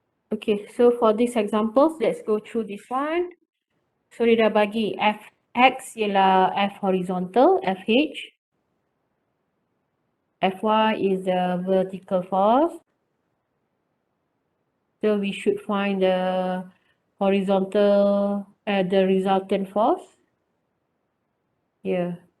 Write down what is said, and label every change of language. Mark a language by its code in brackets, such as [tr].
[en] Okay, so for these examples, let's go through this one. [ms] So dia dah bagi Fx ialah F horizontal, Fh. [en] Fy is the vertical force. So we should find the horizontal, the resultant force here.